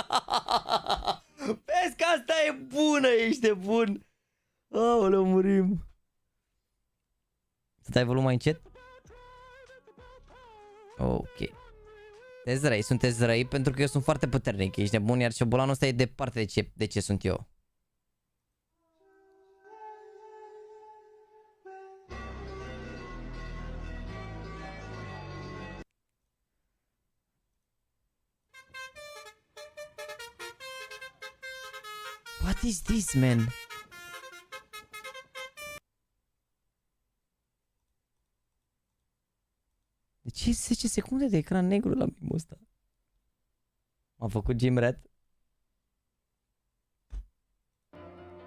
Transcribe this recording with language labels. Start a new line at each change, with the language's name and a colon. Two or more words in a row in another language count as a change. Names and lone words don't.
Romanian: Vezi că asta e bună, ești de bun. Aoleu, murim. Să dai volum mai încet? Ok. Sunteți răi, sunteți răi pentru că eu sunt foarte puternic, ești nebun, iar șobolanul ăsta e departe de ce sunt eu.
English: What is this, man?
Romanian: De ce 10 secunde de ecran negru la mimul ăsta? M-a făcut Jim Red?